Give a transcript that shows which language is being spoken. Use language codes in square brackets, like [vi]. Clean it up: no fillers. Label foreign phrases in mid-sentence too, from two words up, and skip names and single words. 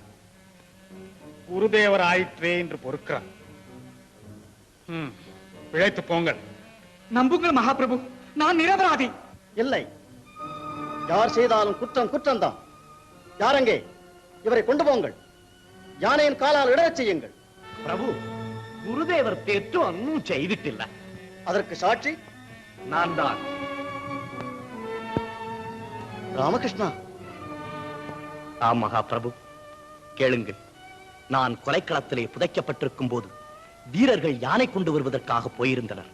[ta] குருதேவர் ஆயிற்றே என்று பொறுக்கிறார். பிழைத்து போங்கள். நம்புங்கள் மகாபிரபு, நான் நிரபராதி. இல்லை, யார் செய்தாலும் குற்றம் குற்றம்தான். யாரங்கே? இவரை கொண்டு போங்கள். யானையின் காலால் இடறச் செய்யுங்கள். [ml] പ്രഭു, ഗുരുദേവർ തെറ്റും ഒന്നും ചെയ്തിട്ടില്ല. [ta] அதற்கு சாட்சி நான் தான். ராமகிருஷ்ணா. ஆம் மகாபிரபு, கேளுங்கள். நான் கொலைக்களத்திலே புதைக்கப்பட்டிருக்கும் போது வீரர்கள் யானை கொண்டு வருவதற்காக போயிருந்தனர்.